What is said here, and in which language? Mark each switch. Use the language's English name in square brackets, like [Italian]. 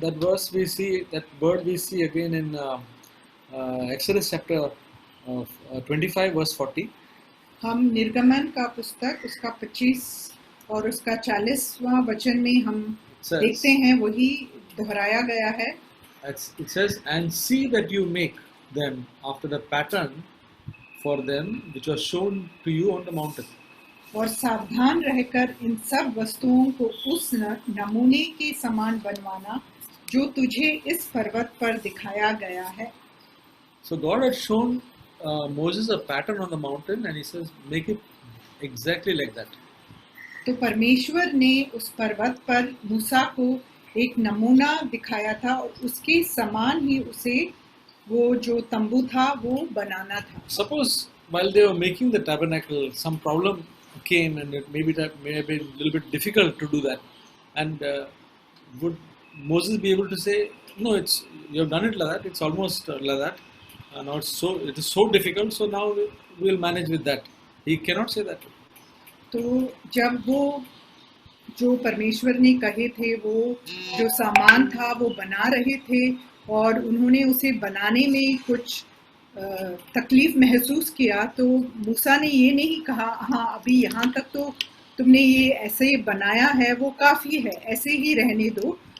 [English] That word we see again in Exodus chapter 25 verse 40. [Hindi] हम निर्गमन का पुस्तक उसका 25 और उसका 40वां वचन में हम देखते हैं वही दोहराया गया है। [English] It says, and see that you make them after the pattern for them which was shown to you on the mountain. [Hindi] और सावधान रहकर इन सब वस्तुओं को उस नमूने के समान बनवाना जो तुझे इस पर्वत पर दिखाया गया है। [English] So God had shown Moses a pattern on the mountain, and He says, make it exactly like that. [Hindi] तो परमेश्वर ने उस पर्वत पर मूसा को एक नमूना दिखाया था और उसके समान ही उसे वो जो तंबू था वो बनाना था। [English] Suppose while they were making the tabernacle, some problem came, and it may have been a little bit difficult to do that. And would Moses be able to say, no, you have done it like that, it's almost like that. Now it is so difficult, so now we will manage with that. He cannot say that. [Hindi] तो जब वो जो परमेश्वर ने कहे थे वो जो सामान था वो बना रहे थे और उन्होंने उसे बनाने में कुछ तकलीफ महसूस किया, तो मूसा ने ये नहीं कहा हाँ अभी यहाँ तक तो तुमने ये ऐसे बनाया है, वो काफ़ी है, ऐसे ही रहने दो।